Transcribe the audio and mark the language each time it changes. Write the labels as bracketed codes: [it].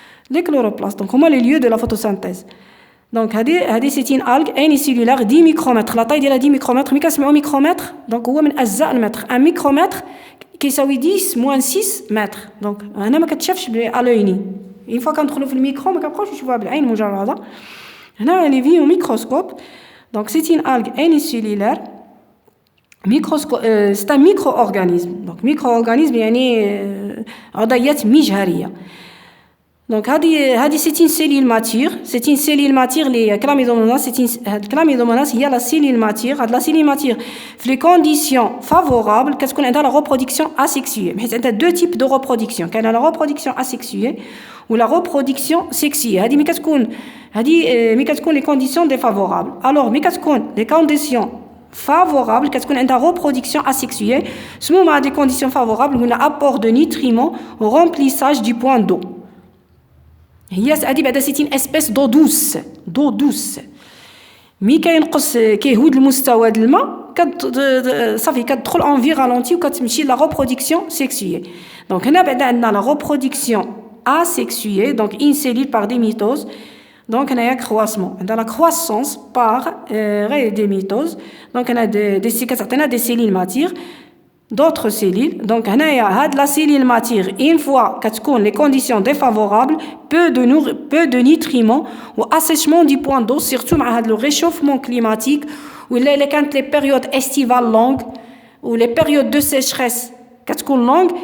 [fr] Les chloroplasts, donc [ar] هما [fr] les lieux de la photosynthèse. Donc هذه c'est une algue unicellulaire 10 micromètres. La taille [ar] ديالها [fr] 10 micromètres. [ar] ملي كنسمعوا ميكرومتر دونك هو من أجزاء المتر. [fr] un micromètre [ar] كيساوي [fr] 10 moins 6 متر. [ar] دونك هنا ما كتشافش [fr] à l'œil nu. Une fois [ar] كندخلوا في الميكرو ما كنبقاوش نشوفوها بالعين مجرده. هنا اللي فيه ميكروسكوب. [fr] Donc c'est une algue unicellulaire. C'est un micro-organisme. [ar] Donc micro-organisme يعني عضيات مجهرية. [fr] Donc c'est une cellule mature. C'est une cellule mature les Chlamydomonas. Chlamydomonas هي la cellule mature. [ar] هاد [fr] la cellule mature في les conditions favorables [ar] كتكون عندها [fr] la reproduction asexuée. [ar] حيت عندها [fr] deux types de reproduction. [ar] كاينه [fr] la reproduction asexuée ou la reproduction sexuée. [ar] هذه ملي كتكون [fr] les conditions défavorables. Alors [ar] ملي كتكون [fr] les conditions favorables [ar] كتكون عندها [fr] reproduction asexuée. [ar] سموهم هاد [fr] les conditions favorables قلنا apport de nutriments au remplissage du point d'eau. [ar] هي هذه بعدا [fr] سي une espèce d'eau douce. [ar] مي كينقص كيهود المستوى ديال الماء صافي كتدخل [fr] en vie ralentie [ar] وكتمشي لا [fr] reproduction sexuée. Donc [ar] هنا بعدا عندنا [fr] la reproduction asexuée, donc une cellule par des mitoses. Donc هنايا croissement عندنا la croissance par des mitoses. Donc [ar] هنا كتعطينا [fr] des cellules matures, d'autres cellules. Donc هنايا la cellule mature une fois كتكون les conditions défavorables, peu de nutriments ou assèchement du point d'eau, surtout مع le réchauffement climatique [ar] ولا كانت [fr] les périodes estivales longues ou les périodes de sécheresse كتكون longue.